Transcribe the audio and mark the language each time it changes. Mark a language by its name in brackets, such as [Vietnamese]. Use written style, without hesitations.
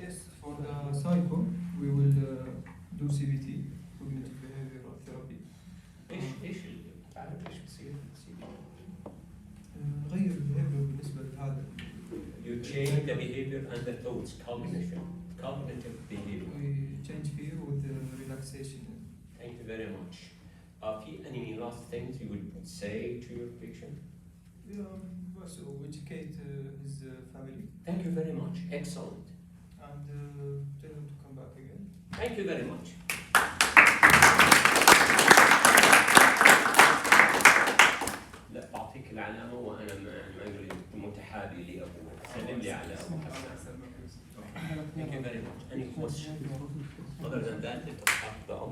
[English] Yes, for the psycho, we will do CBT, cognitive behavioral therapy. [Arabic] ايش بصير في الCBT؟ نغير البيهيفير بالنسبة لهذا. [English] You change the behavior and the thoughts, cognitive behavior. We change fear with the relaxation. Thank you very much. في any last things you would say to your patient? So educate his family. Thank you very much. Excellent. And tell him to come back again. Thank you very much. [Arabic] لا أعطيك العلامة وأنا ما أدري متحابي لأبوه. سلم لي على أبو حسن. [English] Thank you very much. Any questions? Other than that, let us have the other